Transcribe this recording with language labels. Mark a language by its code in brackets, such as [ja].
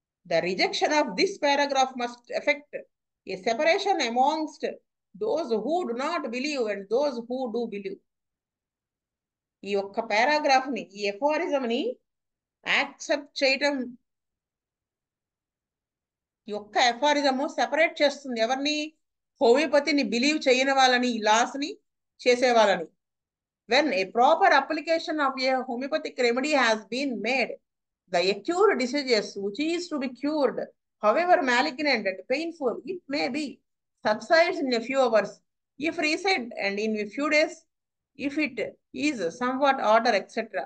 [en] The rejection of this paragraph must affect a separation amongst those who do not believe and those who do believe. [te] ఈ ఒక్క paragraph ని, ఈ ఎఫారిజం ని accept చేయటం, ఈ ఒక్క ఎఫారిజము సెపరేట్ చేస్తుంది ఎవరిని? హోమియోపతిని బిలీవ్ చేయని వాళ్ళని, ఈ లాస్ ని చేసే వాళ్ళని. [en] When a proper application of a homeopathic remedy has been made, the acute diseases which is to be cured, however malignant and painful it may be, subsides in a few hours, if recent, and in a few days, if it is somewhat order, etc.